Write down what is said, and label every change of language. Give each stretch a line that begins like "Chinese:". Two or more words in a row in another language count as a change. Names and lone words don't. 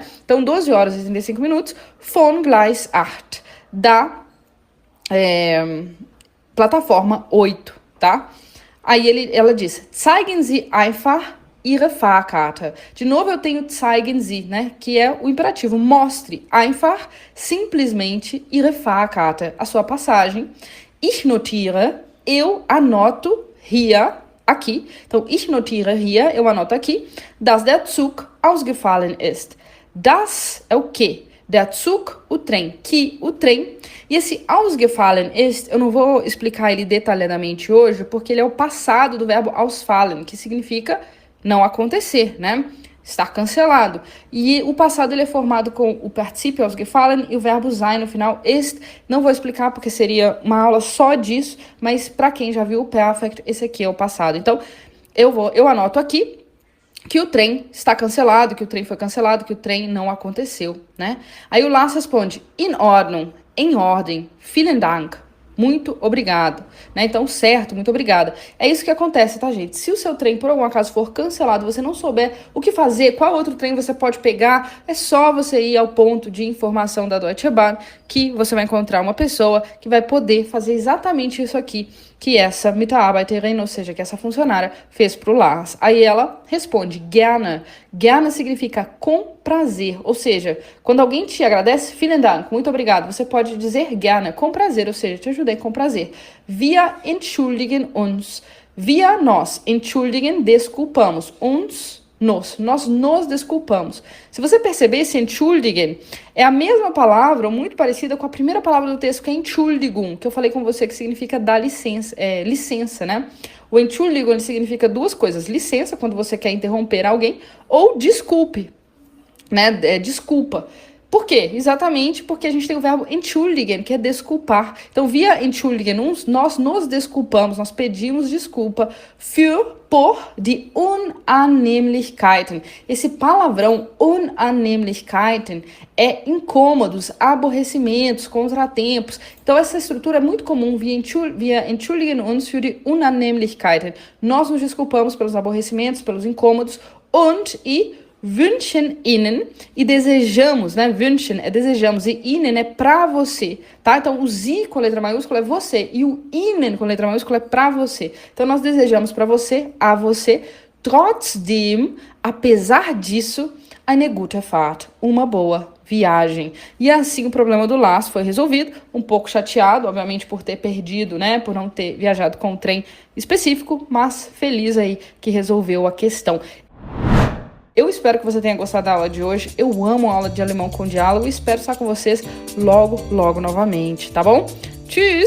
Portuguese: Então, 12 horas e 35 minutos,
German: von Gleis 8,
Portuguese: da plataforma 8, tá? Aí ela diz,
German: zeigen Sie einfach Ihre Fahrkarte.
Portuguese: De novo, eu tenho
German: zeigen Sie,
Portuguese: né? Que é o imperativo, mostre,
German: einfach, simplesmente, Ihre Fahrkarte,
Portuguese: a sua passagem.
German: Ich notiere,
Portuguese: eu anoto,
German: hier,
Portuguese: aqui. Então,
German: ich notiere hier,
Portuguese: eu anoto aqui,
German: dass der Zug ausgefallen ist.
Portuguese: Das é o quê?
German: Der Zug,
Portuguese: o trem. Que, o trem. E esse
German: ausgefallen ist,
Portuguese: eu não vou explicar ele detalhadamente hoje, porque ele é o passado do verbo ausfallen, que significa não acontecer, né? Estar cancelado. E o passado ele é formado com o particípio ausgefallen e o verbo sein no final. Ist, não vou explicar porque seria uma aula só disso, mas para quem já viu o perfect, esse aqui é o passado. Então, eu anoto aqui que o trem está cancelado, que o trem foi cancelado, que o trem não aconteceu, né? Aí o Lars responde,
German: in Ordnung,
Portuguese: em ordem,
German: vielen Dank.
Portuguese: Muito obrigado, né? Então, certo, muito obrigada. É isso que acontece, tá, gente? Se o seu trem, por algum acaso, for cancelado, você não souber o que fazer, qual outro trem você pode pegar, é só você ir ao ponto de informação da Deutsche Bahn, que você vai encontrar uma pessoa que vai poder fazer exatamente isso aqui, que essa Mitarbeiterin, ou seja, que essa funcionária fez pro Lars. Aí ela responde, gerne. Gerne significa com prazer, ou seja, quando alguém te agradece,
German: vielen Dank,
Portuguese: muito obrigado, você pode dizer gerne, com prazer, ou seja, te ajudei com prazer.
German: Wir entschuldigen uns.
Portuguese: Wir, nós, entschuldigen, desculpamos. Uns, nós nos desculpamos. Se você perceber, esse entschuldigen é a mesma palavra, ou muito parecida com a primeira palavra do texto, que é Entschuldigung, que eu falei com você que significa dar licença, licença, né? O Entschuldigung ele significa duas coisas, licença, quando você quer interromper alguém, ou desculpe, né? Desculpa. Por quê? Exatamente porque a gente tem o verbo entschuldigen, que é desculpar.
German: Então, via entschuldigen uns,
Portuguese: nós nos desculpamos, nós pedimos desculpa por
German: die Unannehmlichkeiten.
Portuguese: Esse palavrão Unannehmlichkeiten é incômodos, aborrecimentos, contratempos. Então, essa estrutura é muito comum,
German: via entschuldigen uns für die Unannehmlichkeiten.
Portuguese: Nós nos desculpamos pelos aborrecimentos, pelos incômodos,
German: und e wünschen Ihnen,
Portuguese: e desejamos, né? Wünschen é desejamos, e Ihnen é pra você, tá? Então, o Sie com letra maiúscula é você, e o Ihnen com letra maiúscula é pra você. Então, nós desejamos pra você, a você, trotzdem, apesar disso,
German: eine gute Fahrt,
Portuguese: uma boa viagem. E assim o problema do Lars foi resolvido, um pouco chateado, obviamente, por ter perdido, né? Por não ter viajado com um trem específico, mas feliz aí que resolveu a questão. Eu espero que você tenha gostado da aula de hoje. Eu amo a aula de alemão com diálogo e espero estar com vocês logo, logo novamente, tá bom?